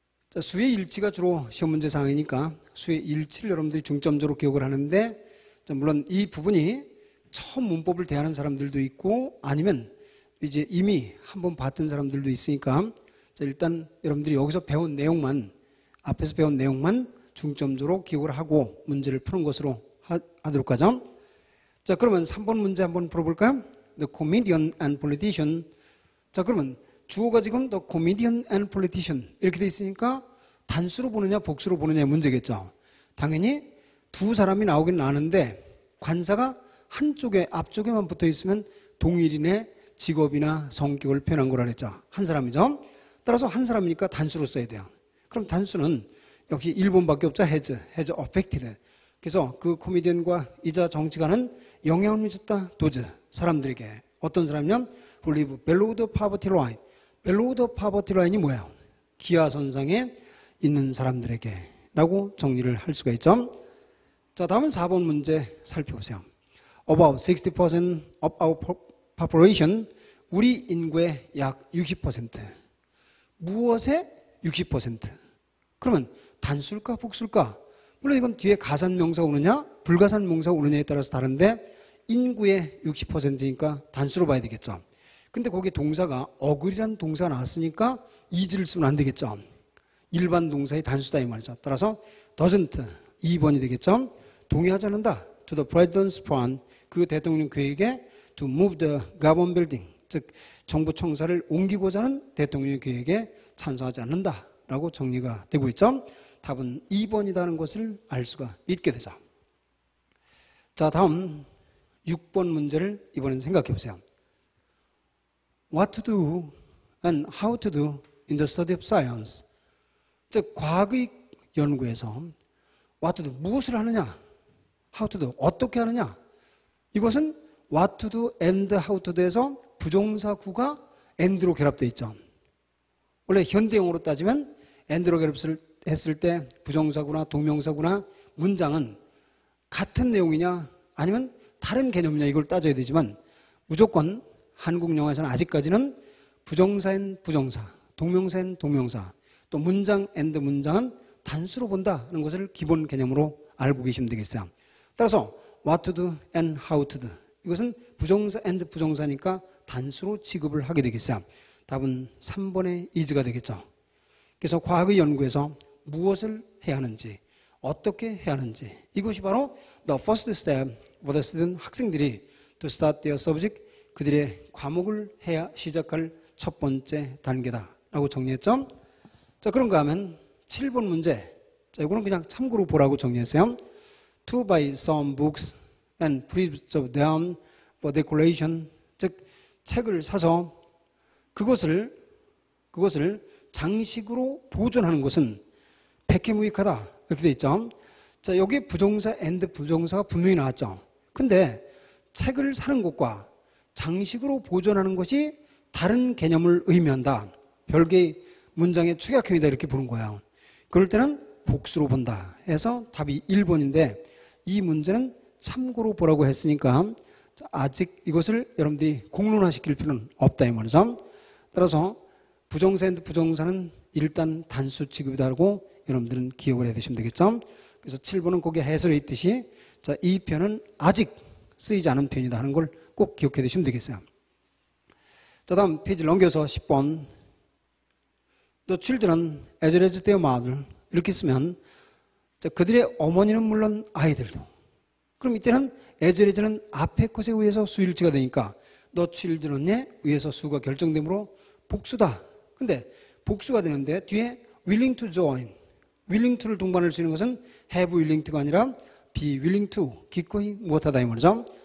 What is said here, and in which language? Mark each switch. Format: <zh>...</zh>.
<ko>자, 수의 일치가 주로 시험 문제 사항이니까 수의 일치를 여러분들이 중점적으로 기억을 하는데 자, 물론 이 부분이 처음 문법을 대하는 사람들도 있고 아니면 이제 이미 한번 봤던 사람들도 있으니까 자, 일단 여러분들이 여기서 배운 내용만 앞에서 배운 내용만 중점적으로 기억을 하고 문제를 푸는 것으로 하도록 하죠. 자, 그러면 3번 문제 한번 풀어볼까요?</ko> <en>The comedian and politician.</en> <ko>자, 그러면 주어가 지금</ko> <en>the comedian and politician</en> <ko>이렇게 돼 있으니까 단수로 보느냐 복수로 보느냐의 문제겠죠. 당연히 두 사람이 나오긴 나는데 관사가 한쪽에 앞쪽에만 붙어 있으면 동일인의 직업이나 성격을 표현한 거라 그랬죠. 한 사람이죠. 따라서 한 사람이니까 단수로 써야 돼요. 그럼 단수는 역시 1번밖에 없죠.</ko> <en>has affected.</en> <ko>그래서 그 코미디언과 이자 정치가는 영향을 미쳤다. those 사람들에게. 어떤 사람이냐면</ko> <en>who live below the poverty line. below the poverty line이</en> <ko>뭐예요? 기하선상에 있는 사람들에게 라고 정리를 할 수가 있죠. 자, 다음은 4번 문제 살펴보세요.</ko> <en>About 60% of our population,</en> <ko>우리 인구의 약 60%. 무엇의 60%? 그러면 단수일까 복수일까? 물론 이건 뒤에 가산명사가 오느냐 불가산명사가 오느냐에 따라서 다른데 인구의 60%니까 단수로 봐야 되겠죠. 근데 거기에 동사가 어글이라는 동사가 나왔으니까 is를 쓰면 안 되겠죠. 일반 동사의 단수다 이 말이죠. 따라서 doesn't 2번이 되겠죠. 동의하지 않는다.</ko> <en>To the president's plan,</en> <ko>그 대통령 계획에</ko> <en>to move the government building,</en> <ko>즉 정부 청사를 옮기고자 하는 대통령의 계획에 찬성하지 않는다라고 정리가 되고 있죠. 답은 2번이라는 것을 알 수가 있게 되죠. 자, 다음 6번 문제를 이번엔 생각해 보세요.</ko> <en>What to do and how to do in the study of science.</en> <ko>즉 과학의 연구에서</ko> <en>what to do,</en> <ko>무엇을 하느냐,</ko> <en>how to do,</en> <ko>어떻게 하느냐. 이것은</ko> <en>what to do and how to do</en> <ko>에서 부정사구가 and로 결합되어 있죠. 원래 현대용어로 따지면 and로 결합했을 때 부정사구나 동명사구나 문장은 같은 내용이냐 아니면 다른 개념이냐 이걸 따져야 되지만 무조건 한국 영어에서는 아직까지는 부정사엔 부정사, 동명사엔 동명사, 또 문장 and 문장은 단수로 본다는 것을 기본 개념으로 알고 계시면 되겠어요. 따라서</ko> <en>what to do and how to do,</en> <ko>이것은 부정사 and 부정사니까 단수로 취급을 하게 되겠어요. 답은 3번의 is가 되겠죠. 그래서 과학의 연구에서 무엇을 해야 하는지, 어떻게 해야 하는지, 이것이 바로</ko> <en>the first step for the student,</en> <ko>학생들이</ko> <en>to start their subject,</en> <ko>그들의 과목을 해야 시작할 첫 번째 단계다라고 정리했죠. 자, 그런가 하면 7번 문제. 자, 이거는 그냥 참고로 보라고 정리했어요.</ko> <en>To buy some books and preserve them for decoration.</en> <ko>즉 책을 사서 그것을 장식으로 보존하는 것은 백해무익하다 이렇게 돼 있죠. 자, 여기 부정사 and 부정사가 분명히 나왔죠. 근데 책을 사는 것과 장식으로 보존하는 것이 다른 개념을 의미한다. 별개의 문장의 축약형이다 이렇게 보는 거예요. 그럴 때는 복수로 본다 해서 답이 1번인데 이 문제는 참고로 보라고 했으니까 아직 이것을 여러분들이 공론화시킬 필요는 없다 이 말이죠. 따라서 부정사 and 부정사는 일단 단수 취급이다라고 여러분들은 기억을 해야 되시면 되겠죠. 그래서 7번은 거기에 해설에 있듯이 자, 이 표현은 아직 쓰이지 않은 표현이다 하는 걸 꼭 기억해 두시면 되겠어요. 자, 다음 페이지를 넘겨서 10번.</ko> <en>The children as well as their mother.</en> <ko>이렇게 쓰면 자, 그들의 어머니는 물론 아이들도. 그럼 이때는 as well as는 앞에 것에 의해서 수일치가 되니까</ko> <en>the children</en> <ko>에 의해서 수가 결정되므로 복수다. 근데 복수가 되는데 뒤에</ko> <en>willing to join,</en> <ko>willing to를 동반할 수 있는 것은</ko> <en>have willing to</en> <ko>가 아니라</ko> <en>be willing to,</en> <ko>기꺼이 무엇하다 이 말이죠.</ko>